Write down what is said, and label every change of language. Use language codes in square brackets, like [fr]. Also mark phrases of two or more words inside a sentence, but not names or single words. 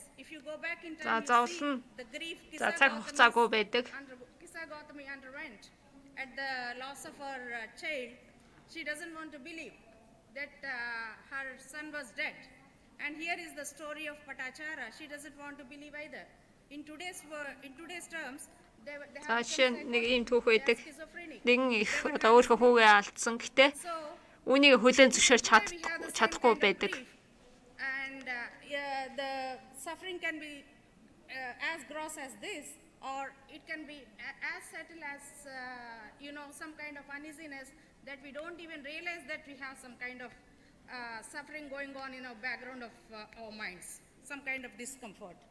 [en] If you go back in time, you see the grief Kisa Gautami underwent at the loss of her child. She doesn't want to believe that her son was dead. And here is the story of Patachara. She doesn't want to believe either. In today's terms, they have schizophrenic. [mn] Үүнийг хүлээн зөвшөөрч чадахгүй байдаг. [en] And the suffering can be as gross as this, or it can be as subtle as some kind of uneasiness that we don't even realize that we have some kind of suffering going on in our background of our minds, some kind of discomfort.